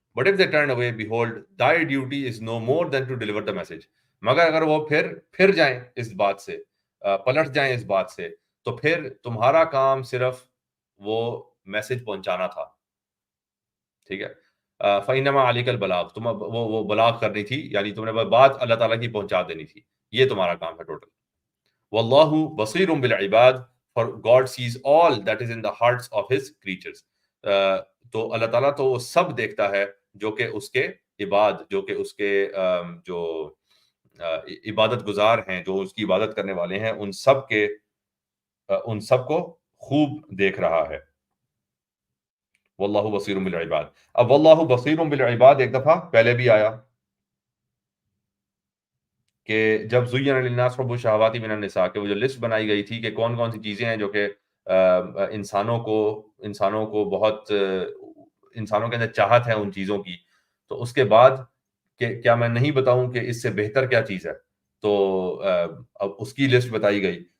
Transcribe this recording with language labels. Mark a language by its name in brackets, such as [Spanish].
[English] But if they turn away, behold, thy duty is no more than to deliver the message. [Urdu] مگر اگر وہ پھر جائیں اس بات سے، پلٹ جائیں اس بات سے، تو پھر تمہارا کام صرف وہ میسج پہنچانا تھا. ٹھیک ہے، [Arabic] فَإِنَّمَا عَلَيْكَ الْبَلَاغُ، [Urdu] تم وہ بلاغ کرنی تھی، یعنی تم نے بات اللہ تعالیٰ کی پہنچا دینی تھی. یہ تمہارا کام ہے ٹوٹل. [Arabic] وَاللَّهُ بَصِيرٌ بِالْعِبَادِ. [English] For God sees all that is in the hearts of his creatures. [Urdu] تو اللہ تعالیٰ تو وہ سب دیکھتا ہے جو کہ اس کے عباد، جو کہ اس کے جو عبادت گزار ہیں، جو اس کی عبادت کرنے والے ہیں، ان سب کو خوب دیکھ رہا ہے. [Arabic] واللہ بصیر بالعباد. [Urdu] اب واللہ بصیر بالعباد ایک دفعہ پہلے بھی آیا کہ جب [Arabic] زین للناس حب الشہوات من النساء، [Urdu] کہ وہ جو لسٹ بنائی گئی تھی کہ کون کون سی چیزیں ہیں جو کہ انسانوں کو بہت انسانوں کے اندر چاہت ہے ان چیزوں کی، تو اس کے بعد کہ کیا میں نہیں بتاؤں کہ اس سے بہتر کیا چیز ہے، تو اب اس کی لسٹ بتائی گئی.